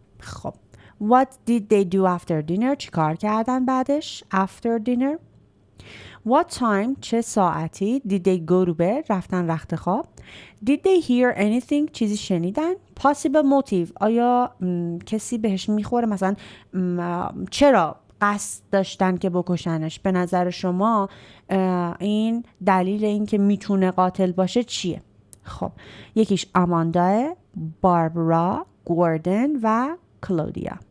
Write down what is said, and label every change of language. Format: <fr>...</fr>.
<en>خب What did they do after dinner?</en> <fa>چی کار کردن بعدش؟</fa> <en>After dinner. What time</en> <fa>چه ساعتی</fa> <en>did they go to bed</en> <fa>رفتن رخت خواب.</fa> <en>Did they hear anything</en> <fa>چیزی شنیدن.</fa> <en>Possible motive</en> <fa>آیا کسی بهش میخوره مثلا چرا قصد داشتن که بکشنش. به نظر شما این دلیل این که میتونه قاتل باشه چیه؟ خب یکیش آماندا، باربرا، گوردن و کلودیا.</fa>